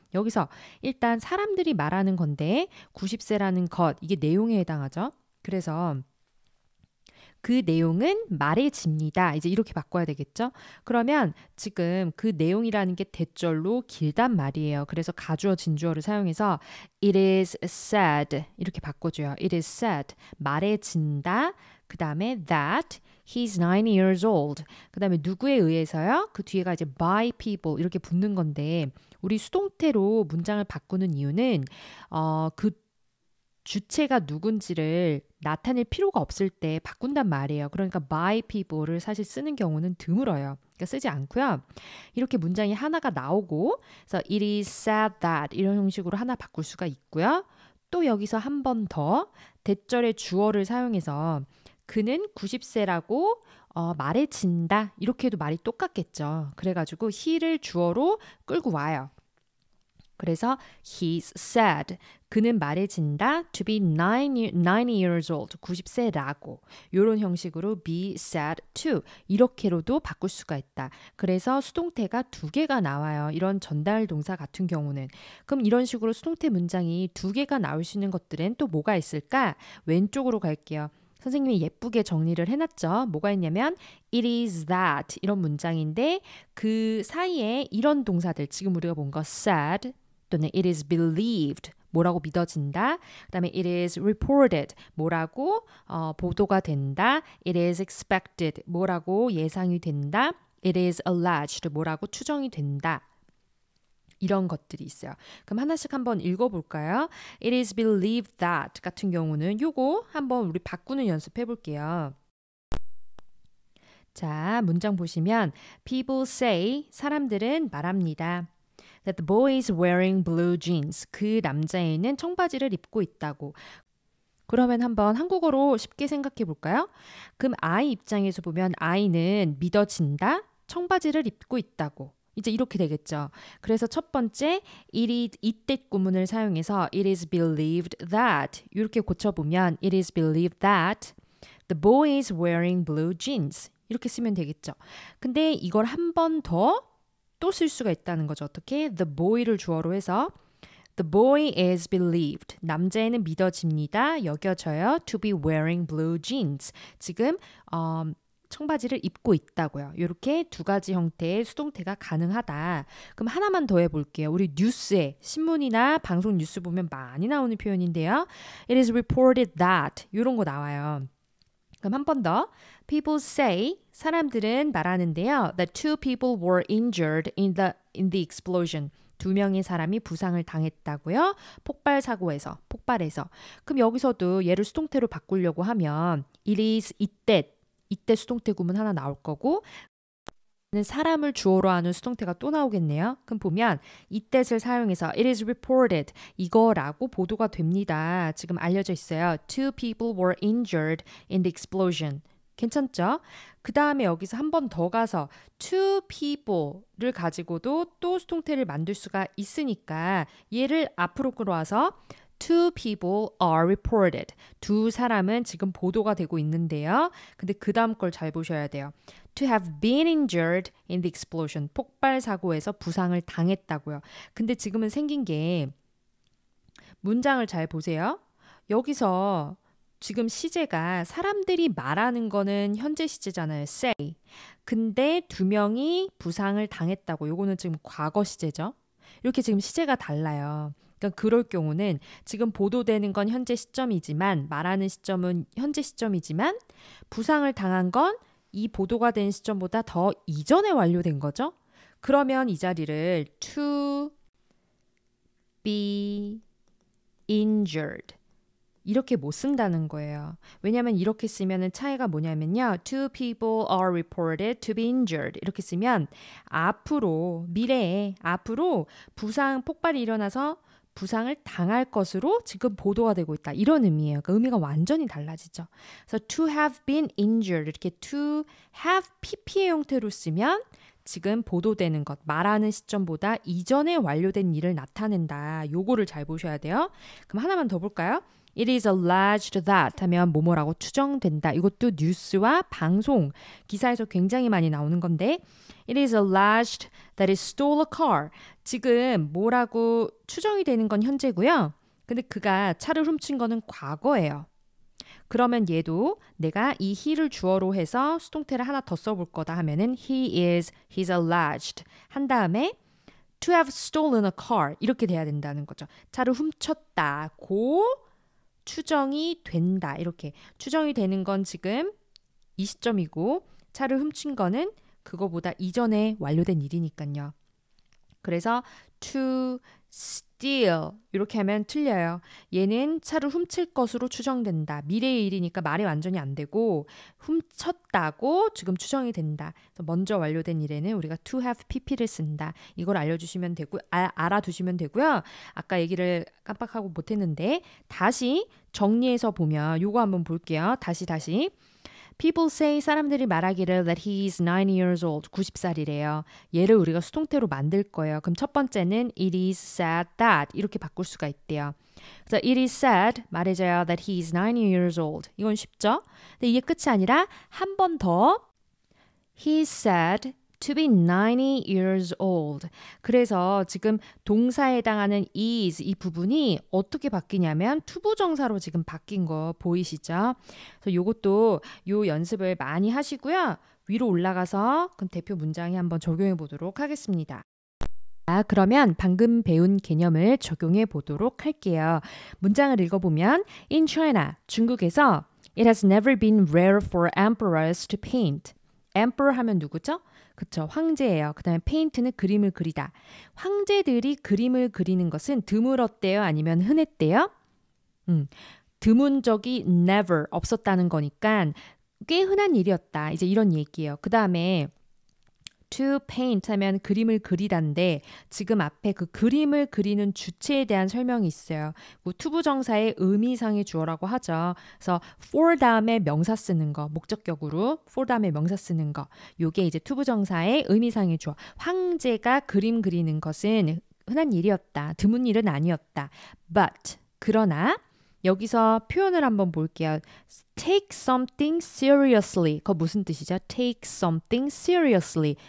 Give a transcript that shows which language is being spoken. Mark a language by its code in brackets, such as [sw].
[ko] 여기서 일단 사람들이 말하는 건데 90세라는 것, 이게 내용에 해당하죠. 그래서 그 내용은 말해집니다. 이제 이렇게 바꿔야 되겠죠? 그러면 지금 그 내용이라는 게 대절로 길단 말이에요. 그래서 가주어 진주어를 사용해서 [en] it is said [ko] 이렇게 바꿔줘요. [en] it is said [ko] 말해진다. 그 다음에 [en] that he's 9 years old. [ko] 그 다음에 누구에 의해서요? 그 뒤에가 이제 [en] by people [ko] 이렇게 붙는 건데 우리 수동태로 문장을 바꾸는 이유는 그 주체가 누군지를 나타낼 필요가 없을 때 바꾼단 말이에요. 그러니까 [en] by people [ko] 를 사실 쓰는 경우는 드물어요. 그러니까 쓰지 않고요. 이렇게 문장이 하나가 나오고 그래서 [en] it is said that [ko] 이런 형식으로 하나 바꿀 수가 있고요. 또 여기서 한 번 더 대절의 주어를 사용해서 그는 90세라고 말해진다. 이렇게 해도 말이 똑같겠죠. 그래가지고 he를 주어로 끌고 와요. [en] 그래서 he's said. [ko] 그는 말해진다. [en] to be 9 years old. [ko] 90세라고. 이런 형식으로 [en] be said to. [ko] 이렇게로도 바꿀 수가 있다. 그래서 수동태가 두 개가 나와요. 이런 전달 동사 같은 경우는. 그럼 이런 식으로 수동태 문장이 두 개가 나올 수 있는 것들은 또 뭐가 있을까? 왼쪽으로 갈게요. 선생님이 예쁘게 정리를 해놨죠. 뭐가 있냐면 [en] it is that [ko] 이런 문장인데 그 사이에 이런 동사들 지금 우리가 본 거 said 또는 [en] it is believed [ko] 뭐라고 믿어진다. 그 다음에 [en] it is reported [ko] 뭐라고 보도가 된다. [en] it is expected [ko] 뭐라고 예상이 된다. [en] it is alleged [ko] 뭐라고 추정이 된다. 이런 것들이 있어요. 그럼 하나씩 한번 읽어볼까요? [en] It is believed that [ko] 같은 경우는 요거 한번 우리 바꾸는 연습해 볼게요. 자, 문장 보시면 [en] people say [ko] 사람들은 말합니다. [en] That the boy is wearing blue jeans. [ko] 그 남자애는 청바지를 입고 있다고. 그러면 한번 한국어로 쉽게 생각해 볼까요? 그럼 아이 입장에서 보면 아이는 믿어진다. 청바지를 입고 있다고. 이제 이렇게 되겠죠. 그래서 첫 번째 이때 구문을 사용해서 [en] it is believed that [ko] 이렇게 고쳐보면 [en] it is believed that the boy is wearing blue jeans [ko] 이렇게 쓰면 되겠죠. 근데 이걸 한 번 더 또 쓸 수가 있다는 거죠. 어떻게? [en] The boy를 [ko] 주어로 해서 [en] The boy is believed. [ko] 남자애는 믿어집니다. 여겨져요. [en] To be wearing blue jeans. [ko] 지금 청바지를 입고 있다고요. 이렇게 두 가지 형태의 수동태가 가능하다. 그럼 하나만 더 해볼게요. 우리 뉴스에 신문이나 방송 뉴스 보면 많이 나오는 표현인데요. [en] It is reported that [ko] 이런 거 나와요. 그럼 한 번 더. [en] People say [ko] 사람들은 말하는데요. [en] That two people were injured in the explosion. [ko] 두 명의 사람이 부상을 당했다고요. 폭발 사고에서, 폭발해서. 그럼 여기서도 얘를 수동태로 바꾸려고 하면 [en] it is [ko] 이때 수동태 구문 하나 나올 거고 사람을 주어로 하는 수동태가 또 나오겠네요. 그럼 보면 이때를 사용해서 [en] it is reported [ko] 이거라고 보도가 됩니다. 지금 알려져 있어요. [en] Two people were injured in the explosion. [ko] 괜찮죠? 그 다음에 여기서 한 번 더 가서 two people를 가지고도 또 수동태를 만들 수가 있으니까 얘를 앞으로 끌어와서 [en] Two people are reported. [ko] 두 사람은 지금 보도가 되고 있는데요. 근데 그 다음 걸 잘 보셔야 돼요. [en] To have been injured in the explosion. [ko] 폭발 사고에서 부상을 당했다고요. 근데 지금은 생긴 게 문장을 잘 보세요. 여기서 지금 시제가 사람들이 말하는 거는 현재 시제잖아요. [en] say. [ko] 근데 두 명이 부상을 당했다고. 요거는 지금 과거 시제죠. 이렇게 지금 시제가 달라요. 그러니까 그럴 경우는 지금 보도되는 건 현재 시점이지만 말하는 시점은 현재 시점이지만 부상을 당한 건 이 보도가 된 시점보다 더 이전에 완료된 거죠. 그러면 이 자리를 [en] to be injured [ko] 이렇게 못 쓴다는 거예요. 왜냐하면 이렇게 쓰면 차이가 뭐냐면요. [en] Two people are reported to be injured. [ko] 이렇게 쓰면 앞으로 미래에 앞으로 부상 폭발이 일어나서 부상을 당할 것으로 지금 보도가 되고 있다. 이런 의미예요. 그러니까 의미가 완전히 달라지죠. 그래서 [en] to have been injured [ko] 이렇게 to have pp의 형태로 쓰면 지금 보도되는 것, 말하는 시점보다 이전에 완료된 일을 나타낸다. 요거를 잘 보셔야 돼요. 그럼 하나만 더 볼까요? [en] It is alleged that [ko] 하면 뭐뭐라고 추정된다. 이것도 뉴스와 방송, 기사에서 굉장히 많이 나오는 건데 [en] It is alleged that he stole a car. [ko] 지금 뭐라고 추정이 되는 건 현재고요. 근데 그가 차를 훔친 거는 과거예요. 그러면 얘도 내가 이 he를 주어로 해서 수동태를 하나 더 써볼 거다 하면은 [en] he's alleged [ko] 한 다음에 [en] to have stolen a car [ko] 이렇게 돼야 된다는 거죠. 차를 훔쳤다고 추정이 된다. 이렇게 추정이 되는 건 지금 이 시점이고 차를 훔친 거는 그거보다 이전에 완료된 일이니까요. 그래서 [en] to steal [ko] 이렇게 하면 틀려요. 얘는 차를 훔칠 것으로 추정된다. 미래의 일이니까 말이 완전히 안 되고 훔쳤다고 지금 추정이 된다. 그래서 먼저 완료된 일에는 우리가 [en] to have pp [ko] 를 쓴다. 이걸 알려주시면 되고 알아두시면 되고요. 아까 얘기를 깜빡하고 못했는데 다시 정리해서 보면 요거 한번 볼게요. 다시 [en] People say [ko] 사람들이 말하기를 [en] that he is 9 years old [ko] 90살이래요. 얘를 우리가 수동태로 만들 거예요. 그럼 첫 번째는 [en] it is said that [ko] 이렇게 바꿀 수가 있대요. 그래서 [en] it is said [ko] 말해줘요 [en] that he is 9 years old. [ko] 이건 쉽죠? 근데 이게 끝이 아니라 한 번 더 [en] he is said to be 90 years old. [ko] 그래서 지금 동사에 해당하는 is 이 부분이 어떻게 바뀌냐면 투부정사로 지금 바뀐 거 보이시죠? 그래서 요것도 요 연습을 많이 하시고요. 위로 올라가서 그럼 대표 문장에 한번 적용해 보도록 하겠습니다. 그러면 방금 배운 개념을 적용해 보도록 할게요. 문장을 읽어보면 [en] In China, [ko] 중국에서 [en] It has never been rare for emperors to paint. [ko] emperor 하면 누구죠? 그쵸, 황제예요. 그 다음에 페인트는 그림을 그리다. 황제들이 그림을 그리는 것은 드물었대요? 아니면 흔했대요? 드문 적이 [en] never [ko] 없었다는 거니까 꽤 흔한 일이었다. 이제 이런 얘기예요. 그 다음에 [en] to paint [ko] 하면 그림을 그리다인데 지금 앞에 그 그림을 그리는 주체에 대한 설명이 있어요. 투부정사의 의미상의 주어라고 하죠. 그래서 for 다음에 명사 쓰는 거, 목적격으로 for 다음에 명사 쓰는 거. 요게 이제 투부정사의 의미상의 주어. 황제가 그림 그리는 것은 흔한 일이었다. 드문 일은 아니었다. [en] But [ko] 그러나 여기서 표현을 한번 볼게요. [en] Take something seriously. [ko] 그거 무슨 뜻이죠? [en] Take something seriously.